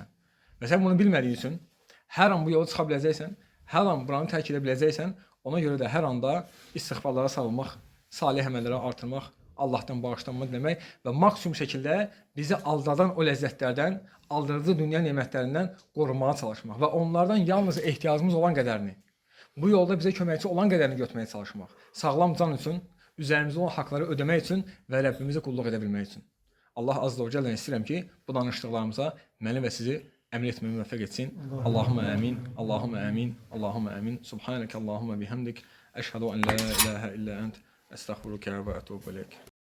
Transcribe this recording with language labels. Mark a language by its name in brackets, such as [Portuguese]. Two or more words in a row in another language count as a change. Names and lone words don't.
[Azerbaijani] Və sən bunu bilmədiyi üçün hər an bu yola çıxa biləcəksən, hər an buranı tərk edə biləcəksən, ona görə də hər anda istiğfarlara sarılmaq, salih əməllərə artırmaq, Allahdan bağışlanma demək və maksimum şəkildə bizi aldadan o ləzzətlərdən, aldırıcı dünya nemətlərindən qorunmağa çalışmaq və onlardan yalnız ehtiyacımız olan qədərini, bu yolda bizə köməkçi olan qədərini götürməyə çalışmaq. Sağlam can üçün, üzərimizdə olan haqları ödəmək üçün və Rəbbimizə qulluq edə bilmək üçün. Allah [Arabic] عز وجل'dən [Azerbaijani] istəyirəm ki, bu danışdıqlarımıza məni və sizi əməl etməyə müvəffəq etsin. [Arabic] اللهم آمين، اللهم آمين، اللهم آمين. سبحانك اللهم وبحمدك. أشهد أن لا إله إلا أنت. أستغفرك وأتوب إليك.